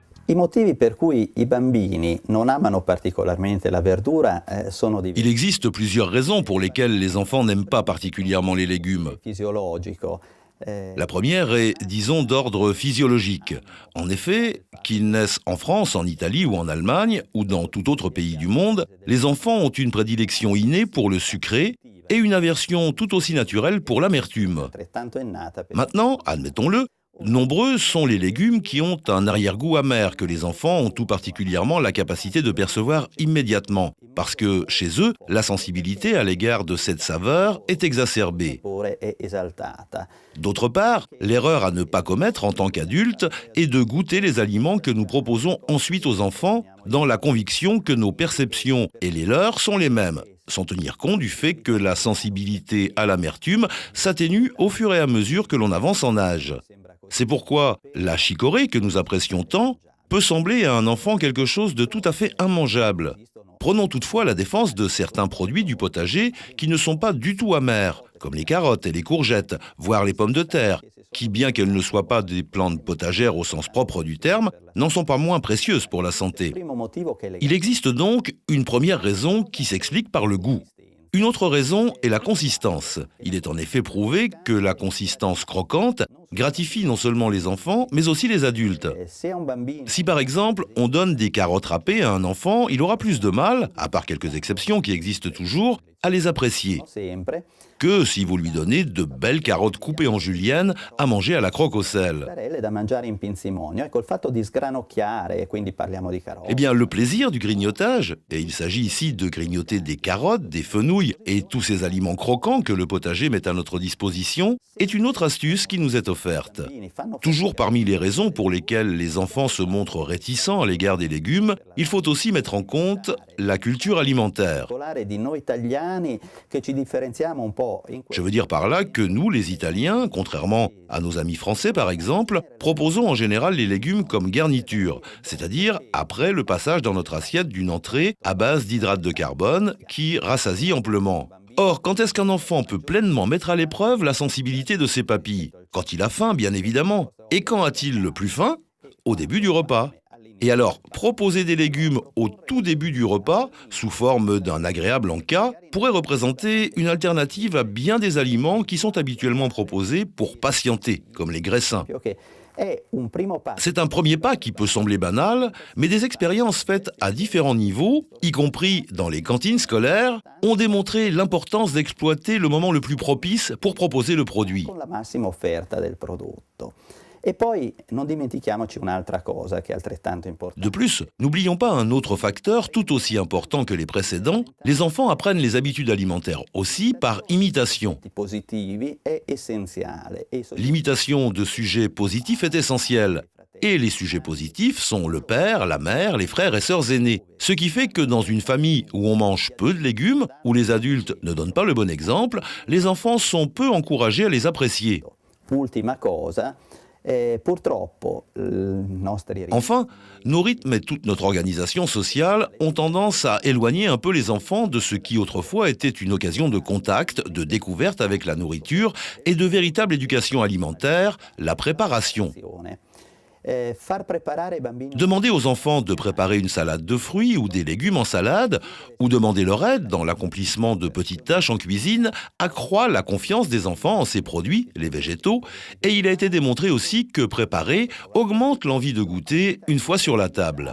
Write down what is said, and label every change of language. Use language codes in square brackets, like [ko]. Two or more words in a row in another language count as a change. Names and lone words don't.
[it] I motivi per cui i bambini non amano particolarmente la verdura sono Il diversi. [fr] existe plusieurs raisons pour lesquelles les enfants n'aiment pas particulièrement les légumes. [it] Fisiologico. [fr] La première est, disons, d'ordre physiologique. En effet, qu'ils naissent en France, en Italie ou en Allemagne, ou dans tout autre pays du monde, les enfants ont une prédilection innée pour le sucré et une aversion tout aussi naturelle pour l'amertume. [it] Altrettanto innata per [fr] Maintenant, admettons-le, nombreux sont les légumes qui ont un arrière-goût amer que les enfants ont tout particulièrement la capacité de percevoir immédiatement, parce que chez eux, la sensibilité à l'égard de cette saveur est exacerbée. [it] sapore è esaltata. [fr] D'autre part, l'erreur à ne pas commettre en tant qu'adulte est de goûter les aliments que nous proposons ensuite aux enfants dans la conviction que nos perceptions et les leurs sont les mêmes, sans tenir compte du fait que la sensibilité à l'amertume s'atténue au fur et à mesure que l'on avance en âge. C'est pourquoi la chicorée que nous apprécions tant peut sembler à un enfant quelque chose de tout à fait immangeable. Prenons toutefois la défense de certains produits du potager qui ne sont pas du tout amers, comme les carottes et les courgettes, voire les pommes de terre, qui, bien qu'elles ne soient pas des plantes potagères au sens propre du terme, n'en sont pas moins précieuses pour la santé. [it] Primo motivo che [fr] Il existe donc une première raison qui s'explique par le goût. Une autre raison est la consistance. Il est en effet prouvé que la consistance croquante gratifie non seulement les enfants, mais aussi les adultes. [it] se a un bambino [fr] Si par exemple on donne des carottes râpées à un enfant, il aura plus de mal, à part quelques exceptions qui existent toujours, à les apprécier, [it] sempre, [fr] que si vous lui donnez de belles carottes coupées en julienne à manger à la croque au sel. [it] sarelle da mangiare in pinzimonio. Ecco, il fatto di sgranocchiare, e quindi parliamo di carote. [fr] Eh bien, le plaisir du grignotage, et il s'agit ici de grignoter des carottes, des fenouils et tous ces aliments croquants que le potager met à notre disposition, est une autre astuce qui nous est offerte. [it] I bambini fanno [fr] Toujours parmi les raisons pour lesquelles les enfants se montrent réticents à l'égard des légumes, il faut aussi mettre en compte la culture alimentaire. [it] particolare di noi italiani che ci differenziamo un po' in [fr] Je veux dire par là que nous, les Italiens, contrairement à nos amis français par exemple, proposons en général les légumes comme garniture, c'est-à-dire après le passage dans notre assiette d'une entrée à base d'hydrates de carbone qui rassasie amplement. Or, quand est-ce qu'un enfant peut pleinement mettre à l'épreuve la sensibilité de ses papilles? Quand il a faim, bien évidemment. Et quand a-t-il le plus faim? Au début du repas. Et alors, proposer des légumes au tout début du repas, sous forme d'un agréable encas, pourrait représenter une alternative à bien des aliments qui sont habituellement proposés pour patienter, comme les graissins. [it] che è un primo passo. [fr] C'est un premier pas qui peut sembler banal, mais des expériences faites à différents niveaux, y compris dans les cantines scolaires, ont démontré l'importance d'exploiter le moment le plus propice pour proposer le produit. [it] Con la massima offerta del prodotto. E poi non dimentichiamoci un'altra cosa che è altrettanto importante. [fr] De plus, n'oublions pas un autre facteur tout aussi important que les précédents, les enfants apprennent les habitudes alimentaires aussi par imitation. [it] I positivi è essenziale. E [fr] L'imitation de sujets positifs est essentielle. Et les sujets positifs sont le père, la mère, les frères et sœurs aînés. Ce qui fait que dans une famille où on mange peu de légumes, où les adultes ne donnent pas le bon exemple, les enfants sont peu encouragés à les apprécier. [it] ultima cosa, purtroppo i nostri [fr] Enfin, nos rythmes et toute notre organisation sociale ont tendance à éloigner un peu les enfants de ce qui autrefois était une occasion de contact, de découverte avec la nourriture et de véritable éducation alimentaire, la préparation. [it] Far preparare ai bambini [fr] Demander aux enfants de préparer une salade de fruits ou des légumes en salade, ou demander leur aide dans l'accomplissement de petites tâches en cuisine, accroît la confiance des enfants en ces produits, les végétaux, et il a été démontré aussi que préparer augmente l'envie de goûter une fois sur la table.